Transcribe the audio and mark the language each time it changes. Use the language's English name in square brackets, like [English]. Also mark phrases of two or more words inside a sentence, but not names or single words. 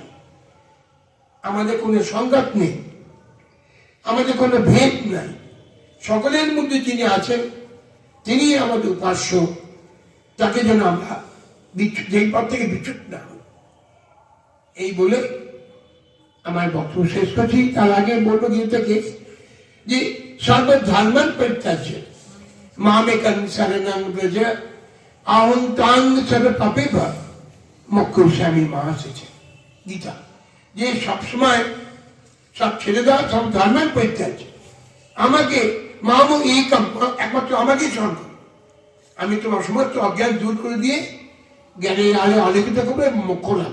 [Bangla] আমাদের কোনো সংঘাত নেই, আমাদের কোনো ভেদ নাই। সকলের মধ্যে যিনি আছেন তিনি আমাদের উপাস্য, তাকে যেন আমরা যেই পথ থেকে বিচ্যুত না হই। এই বলে আমার বক্তব্য শেষ করছি। তার আগে বলবো গীতাকে যে [Sanskrit] সর্বধর্মান পরিত্যাজ্য মামেকং শরণং ব্রজ আহং তাং সর্ব পাপেভ মোক্ষয়িষ্যামি [Bangla] মা এসেছে গীতা। যে সবসময় সব ছেড়ে দাও, সব [Sanskrit] ধর্মান পরিত্যাজ্য, [Bangla] আমাকে [Sanskrit] মাম একম, [Bangla] একমাত্র আমাকে স্মরণ করো। আমি তোমার সমস্ত অজ্ঞান দূর করে দিয়ে জ্ঞানের আলো আলোকিত করবো এবং মোক্ষ লাভ।